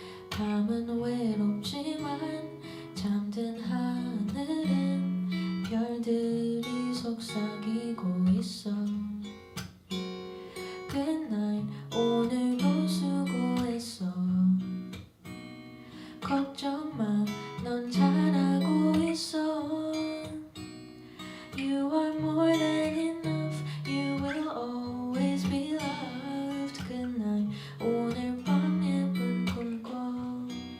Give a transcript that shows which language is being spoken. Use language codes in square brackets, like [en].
[ko] 밤은 외롭지만 잠든 하늘엔 별들이 속삭이고 있어. [en] Good night, [ko] 오늘도 수고했어. 걱정 마, 넌 잘하고 있어. [en] You are more than enough. You will always be loved. Good night, [ko] 오늘 밤 예쁜 꿈 꿔.